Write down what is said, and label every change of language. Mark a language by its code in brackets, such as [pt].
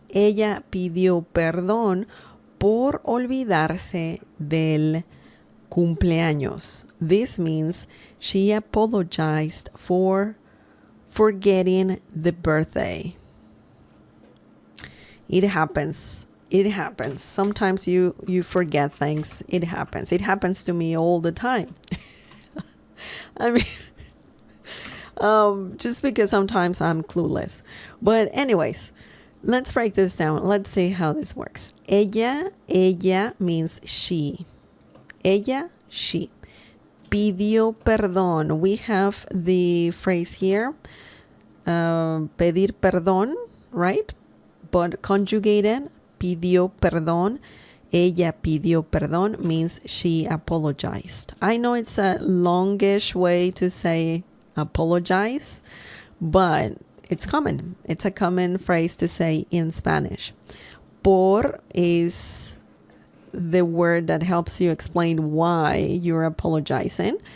[es] Ella pidió perdón por olvidarse del cumpleaños. [en] This means she apologized for forgetting the birthday. It happens. It happens. Sometimes you forget things. It happens. It happens to me all the time. I mean, just because sometimes I'm clueless. But anyways, let's break this down. Let's see how this works. Ella means she. [es] Ella, she. Pidió perdón. [en] We have the phrase here, [es] pedir perdón, [en] right? But conjugated, [es] pidió perdón. Ella pidió perdón [en] means she apologized. I know it's a longish way to say apologize, but it's common. It's a common phrase to say in Spanish. Por is the word that helps you explain why you're apologizing.